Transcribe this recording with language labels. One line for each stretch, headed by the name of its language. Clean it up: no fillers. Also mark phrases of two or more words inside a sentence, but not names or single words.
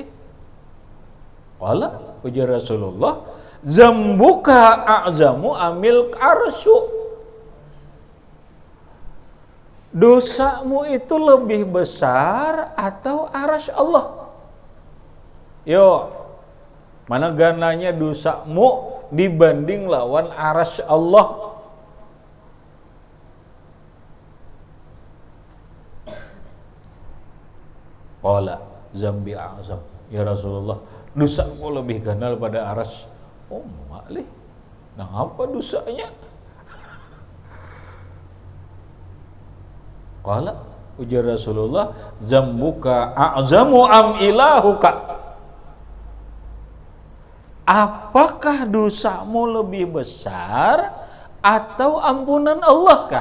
Arabic: الله، ujar رسول الله، ذنبك أعظم أم العرش.
Indonesian: Dosamu itu lebih besar atau arasy Allah?
Banjar: Yo, mana gananya dosamu dibanding lawan arasy Allah?
Arabic: قال ذنبي أعظم.
Banjar: Ya Rasulullah, dosaku lebih ganal pada arasy. Oh, malih. Nah, apa dosanya?
Arabic: قال، ujar رسول الله، ذنبك أعظم أم إلهك.
Indonesian: Apakah dosamu lebih besar atau ampunan Allah kah?